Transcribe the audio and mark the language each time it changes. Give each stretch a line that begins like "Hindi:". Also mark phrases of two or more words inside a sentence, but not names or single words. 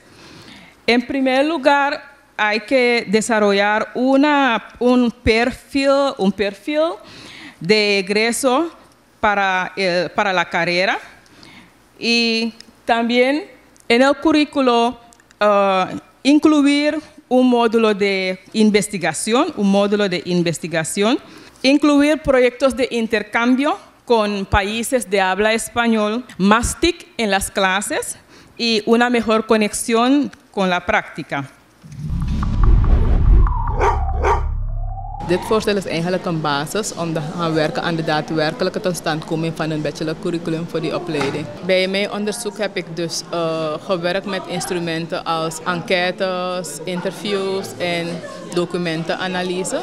Spanish: En primer lugar, hay que desarrollar un perfil de egreso para la carrera y también en el currículo incluir un módulo de investigación, incluir proyectos de intercambio con países de habla español, más TIC en las clases y una mejor conexión con la práctica.
Dutch: Dit voorstel is eigenlijk een basis om te gaan werken aan de daadwerkelijke totstandkoming van een bachelorcurriculum voor die opleiding. Bij mijn onderzoek heb ik dus gewerkt met instrumenten als enquêtes, interviews en documentenanalyse.